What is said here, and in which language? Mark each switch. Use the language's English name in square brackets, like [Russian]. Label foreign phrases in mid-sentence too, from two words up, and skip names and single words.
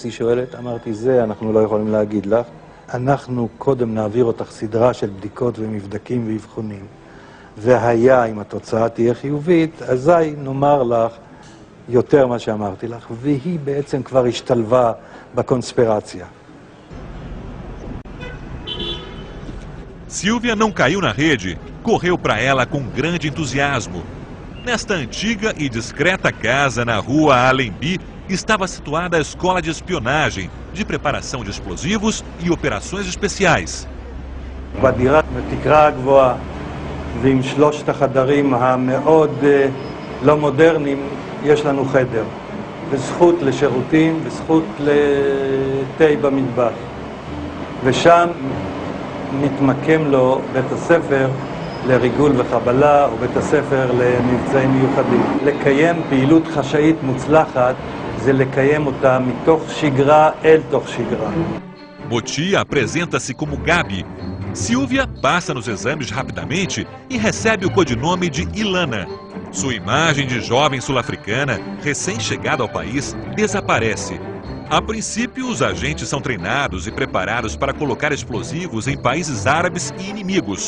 [Hebrew] היא שואלת, אמרתי, זה אנחנו לא יכולים להגיד לך. אנחנו קודם נעביר אותך סדרה של בדיקות ומבדקים ואבחונים. והיה, אם התוצאה תהיה חיובית, אזי נאמר לך יותר מה שאמרתי לך, והיא בעצם כבר השתלבה בקונספירציה. [Portuguese] Silvia não caiu na rede, correu para ela com grande entusiasmo. Nesta antiga e discreta casa na rua Allenby estava situada a escola de espionagem, de preparação de explosivos e operações especiais. [Hebrew] בדירת בתקרה הגבוהה ועם 3 החדרים המאוד לא מודרניים יש לנו חדר, וזכות לשירותים וזכות לתה במטבח. ושם מתמקם לו בית הספר לריגול וחבלה ובית הספר למבצעים מיוחדים. לקיים פעילות חשאית מוצלחת זה לקיים אותה מתוך שגרה אל תוך שגרה. [Portuguese] Moti apresenta-se como Gabi. Silvia passa nos exames rapidamente e recebe o codinome de Ilana. Sua imagem de jovem sul-africana, recém-chegada ao país, desaparece. A princípio, os agentes são treinados e preparados para colocar explosivos em países árabes e inimigos.